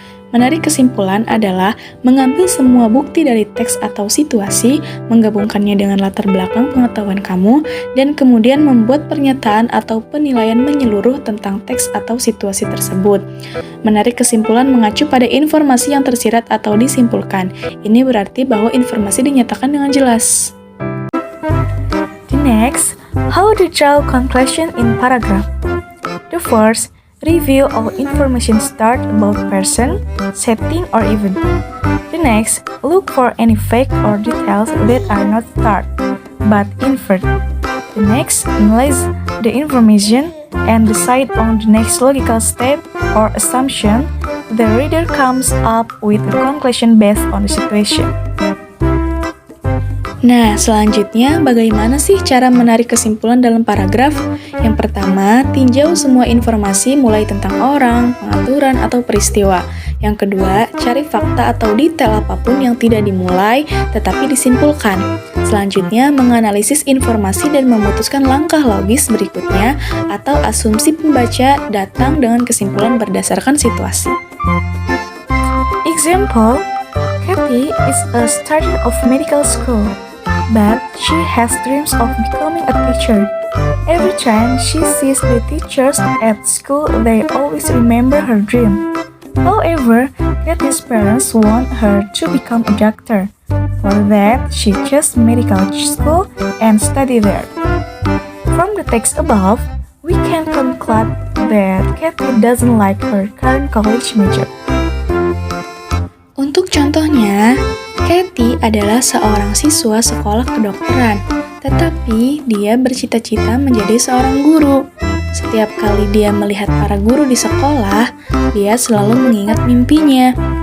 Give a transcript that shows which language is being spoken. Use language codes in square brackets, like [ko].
[id] Menarik kesimpulan adalah mengambil semua bukti dari teks atau situasi, menggabungkannya dengan latar belakang pengetahuan kamu, dan kemudian membuat pernyataan atau penilaian menyeluruh tentang teks atau situasi tersebut. Menarik kesimpulan mengacu pada informasi yang tersirat atau disimpulkan. Ini berarti bahwa informasi dinyatakan dengan jelas. [en] The next, how to draw conclusion in paragraph. The first, review all information start about person, setting, or event. The next, look for any fact or details that are not start, but inferred. The next, analyze the information and decide on the next logical step or assumption. The reader comes up with a conclusion based on the situation. [id] Nah, selanjutnya bagaimana sih cara menarik kesimpulan dalam paragraf? Yang pertama, tinjau semua informasi mulai tentang orang, pengaturan, atau peristiwa. Yang kedua, cari fakta atau detail apapun yang tidak dimulai tetapi disimpulkan. Selanjutnya, menganalisis informasi dan memutuskan langkah logis berikutnya atau asumsi pembaca datang dengan kesimpulan berdasarkan situasi. [en] Example, Kathy is a student of medical school, but she has dreams of becoming a teacher. Every time she sees the teachers at school, they always remember her dream. However, Kathy's parents want her to become a doctor. For that, she chose medical school and study there. From the text above, we can conclude that Kathy doesn't like her current college major. [id] Untuk contohnya, Kathy adalah seorang siswa sekolah kedokteran, tetapi dia bercita-cita menjadi seorang guru. Setiap kali dia melihat para guru di sekolah, dia selalu mengingat mimpinya.